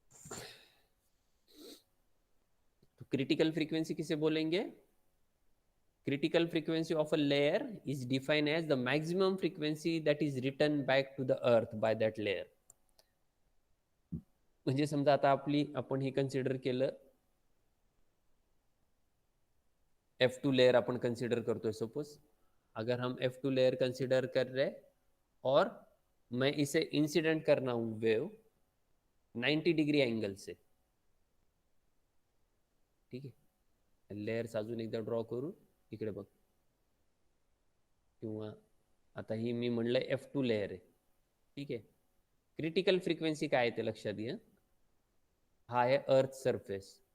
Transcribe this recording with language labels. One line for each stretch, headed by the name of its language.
Hindi: तो critical frequency किसे बोलेंगे?
English: Critical frequency of a layer is defined as the maximum frequency that is returned back to the earth by that layer.
Marathi: म्हणजे समजा आता आपण हे कन्सिडर केलं,
Hindi: F2 लेयर अपन consider करते, सपोज अगर हम F2 लेयर कंसिडर कर रहे और मैं इसे इंसिडेंट करना हूं वेव 90 डिग्री एंगल से.
Marathi: ठीक आहे, लेयर्स अजून एकदा ड्रॉ करू. इकडे बघ, किंवा आता ही मी म्हणलं F2 लेयर आहे. ठीक आहे, क्रिटिकल फ्रीक्वेंसी काय आहे ते लक्षात घ्या. हा आहे अर्थ सरफेस.